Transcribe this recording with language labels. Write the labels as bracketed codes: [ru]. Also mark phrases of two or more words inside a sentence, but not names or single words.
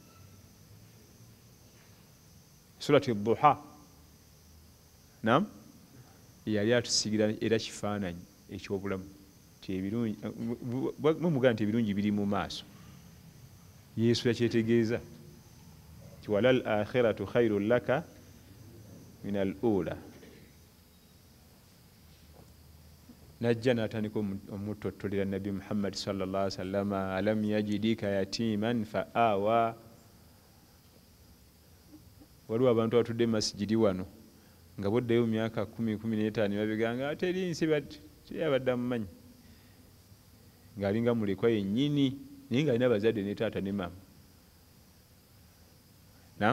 [lg] Surati Duha. Naam? Yali atusigira era kifaananyi eky'obulamu. Ebirungi mumugaa nti ebirungi biri mu maaso. Yesu yakyetegeeza ti [ar] وللآخرة خير لك من الأولى. [lg] Najja n'atandika omutottolera [ar] Nabi Muhammad صلى الله عليه وسلم ألم يجدك يتيما فآوى. [lg] Waliwo abantu abatudde masjidi wano nga boddayo myaka 10-15 babiganga ate eri nsi yabadde amumanyi ng'alinga mulekwa yennyini naye ng'alina abazadde ne taata ne maama. Naam?